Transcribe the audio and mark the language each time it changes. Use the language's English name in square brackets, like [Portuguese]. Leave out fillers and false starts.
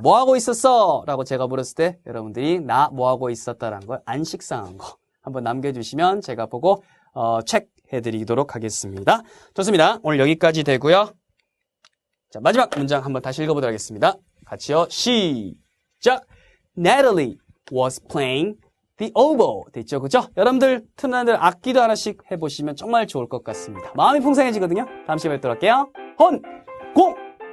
[Korean] 뭐 하고 있었어? 라고 제가 물었을 때 여러분들이 나 뭐 하고 있었다라는 걸 안 식상한 거 한번 남겨주시면 제가 보고 체크해드리도록 하겠습니다. 좋습니다. 오늘 여기까지 되고요. 자, 마지막 문장 한번 다시 읽어보도록 하겠습니다. 같이요. 시작! [English] Natalie was playing the oboe. [Korean] 됐죠? 그죠? 여러분들 틈나는 악기도 하나씩 해보시면 정말 좋을 것 같습니다. 마음이 풍성해지거든요. 다음 시간에 뵙도록 할게요. 혼! 공!